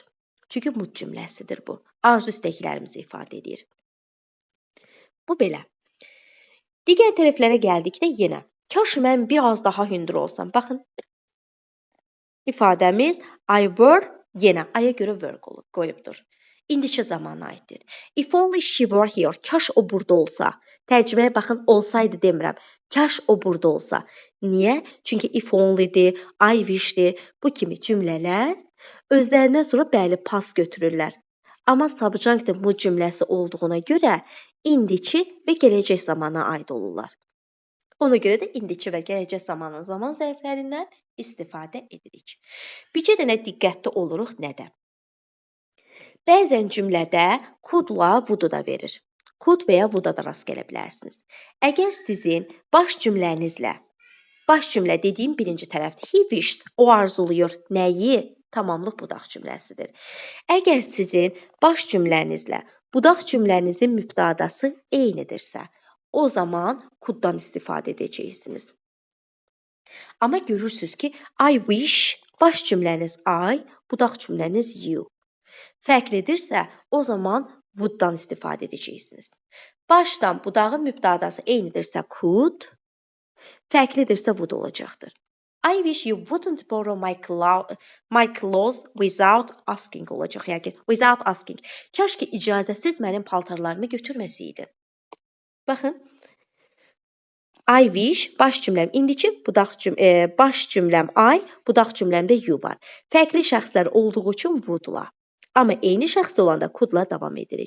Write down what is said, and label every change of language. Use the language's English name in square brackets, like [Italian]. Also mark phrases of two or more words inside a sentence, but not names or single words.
[Azerbaijani] Çünki mood cümləsidir bu. Arzu istəklərimizi ifadə edir. Bu belə. Digər tərəflərə gəldikdə yenə, kaş mən biraz daha hündür olsam. Baxın, ifadəmiz [English] I were, [Azerbaijani] yenə I-yə görə were qoyubdur. İndiki zamana aiddir. [English] If only she were here, [Azerbaijani] kaş o burada olsa. Tərcüməyə baxın, olsaydı demirəm. Kaş o burada olsa. Niyə? Çünki [English] if only'dir, I wish'dir. [Azerbaijani] Bu kimi cümlələr özlərindən sonra bəli pas götürürlər. Amma subjunctive mood cümləsi olduğuna görə indiki və gələcək zamana aid olurlar. Ona görə də indiki və gələcək zamanın zaman zərflərindən istifadə edirik. Bircə dənə diqqətli oluruq nədə? Bəzən cümlədə could-la would-u da verir. Could və ya would-a da rast gələ bilərsiniz. Əgər sizin baş cümlə dediyim birinci tərəfdir. [English] He wishes, [Azerbaijani] o arzuluyur. Nəyi? Tamamlıq budaq cümləsidir. Əgər sizin baş cümlənizlə budaq cümlənizin mübtədası eynidirsə, o zaman could-dan istifadə edəcəksiniz. Amma görürsünüz ki, [English] I wish, [Azerbaijani] baş cümləniz I, budaq cümləniz you. Fərqlidirsə, o zaman would-dan istifadə edəcəksiniz. Başdan budağın mübtədası eynidirsə could, fərqlidirsə would olacaqdır. [English] I wish you wouldn't borrow my clothes without asking olacaq. [Azerbaijani] Yəni, [English] without asking. [Azerbaijani] Kaş ki icazəsiz mənim paltarlarımı götürməsəydin. Baxın. [English] I wish [Azerbaijani] baş cümləm indiki, baş cümləm I, budaq cümləmdə you var. Fərqli şəxslər olduğu üçün would-la. Amma eyni şəxs olanda could-la davam edirik.